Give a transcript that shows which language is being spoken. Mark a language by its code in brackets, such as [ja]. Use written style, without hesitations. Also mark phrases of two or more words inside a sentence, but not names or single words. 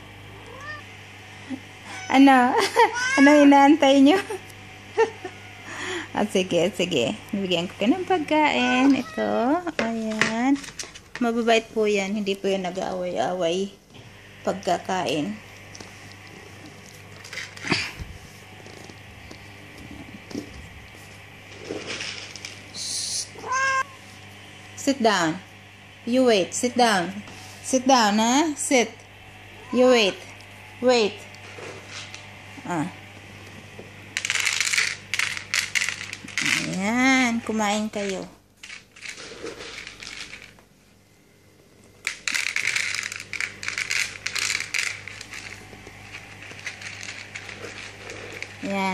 [tl] Ano? Ano inaantay niyo? Sige, sige. Bibigyan ko kayo ng pagkain. Ito. Ayan. Mababait po yan. Hindi po yan nag-aaway-aaway pagkakain. [en] Sit down. You wait. Sit down. Sit down, ha? Sit. You wait. Wait. [tl] Ayan. Kumain kayo. Ayan.